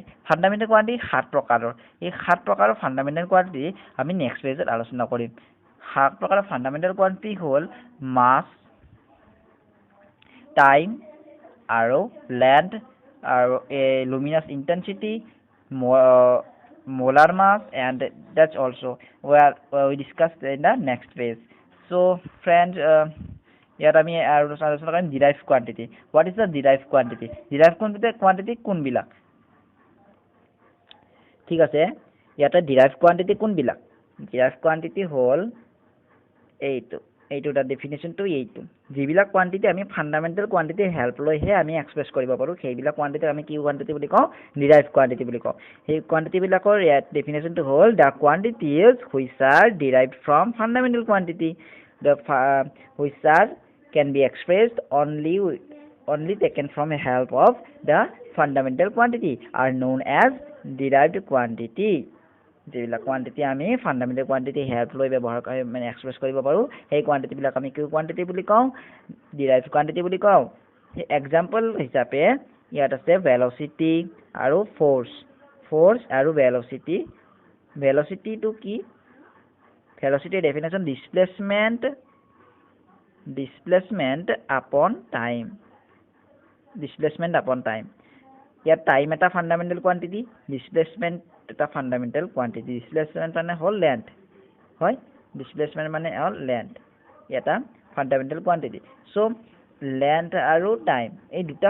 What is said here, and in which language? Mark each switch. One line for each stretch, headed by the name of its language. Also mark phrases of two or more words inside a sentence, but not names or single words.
English: fundamental quantity
Assamese: 7 প্ৰকাৰৰ। এই 7 প্ৰকাৰৰ
English: fundamental quantity
Assamese: আমি নেক্সট পেজত আলোচনা কৰিম। 7 প্ৰকাৰৰ
English: fundamental quantity
Assamese: হ'ল মাছ, টাইম, আৰু লেন্থ, আৰু
English: luminous intensity, molar mass, and that's also we discussed in the next page. So friends,
Assamese: ইয়াত আমি আলোচনা কৰিম
English: derived quantity. What is the derived quantity? derived quantity কোনবিলাক?
Assamese: ঠিক আছে, ইয়াতে
English: derived quantity
Assamese: কোনবিলাক?
English: derived quantity
Assamese: হ'ল এইটো তাৰ ডেফিনেশ্যনটো এইটো যিবিলাক কোৱান্টিটি আমি
English: fundamental quantity help
Assamese: লৈহে আমি এক্সপ্ৰেছ কৰিব পাৰোঁ সেইবিলাক কোৱান্টিটি আমি কি কোৱান্টিটি বুলি কওঁ
English: derived quantity
Assamese: বুলি কওঁ সেই কোৱান্টিটি বিলাকৰ ডেফিনেশ্যনটো হ'ল
English: the quantities which are derived from fundamental quantity which are can be expressed only taken from a help of the fundamental quantity are known as derived quantity
Assamese: যিবিলাক কোৱান্টিটি আমি
English: fundamental quantity help
Assamese: লৈ ব্যৱহাৰ কৰি মানে এক্সপ্ৰেছ কৰিব পাৰোঁ সেই কোৱান্টিটি বিলাক আমি কি কোৱান্টিটি বুলি কওঁ
English: derived quantity
Assamese: বুলি কওঁ এক্সাম্পল হিচাপে ইয়াত আছে ভেলোচিটি আৰু ফ'ৰ্চ আৰু ভেলোচিটিটো কি ভেলোচিটিৰ ডেফিনেশ্যন
English: displacement upon time
Assamese: ইয়াত টাইম এটা
English: fundamental quantity
Assamese: ডিসপ্লেসমেন্ট এটা
English: fundamental quantity
Assamese: ডিসপ্লেসমেন্ট মানে হ'ল লেন্থ হয় ডিসপ্লেসমেন্ট মানে হ'ল লেন্থ এটা
English: fundamental quantity
Assamese: সো লেন্থ আৰু টাইম এই দুটা